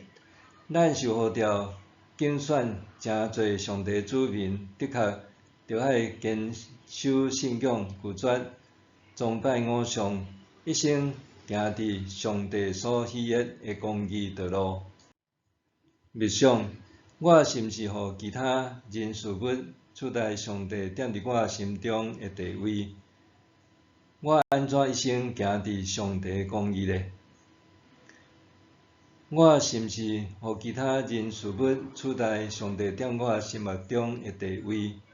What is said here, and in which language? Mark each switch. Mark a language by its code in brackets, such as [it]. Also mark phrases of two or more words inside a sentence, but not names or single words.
[nan] 咱受呼召竞选真侪上帝子民，的确着爱坚守信仰，拒绝崇拜偶像，一生行伫上帝所喜悦的公义道路。默想，我是毋是互其他人事物取代上帝踮伫我心中的地位？我安怎一生行伫上帝的公义呢？我是毋是互其他人事物取代上帝踮我心目中的地位？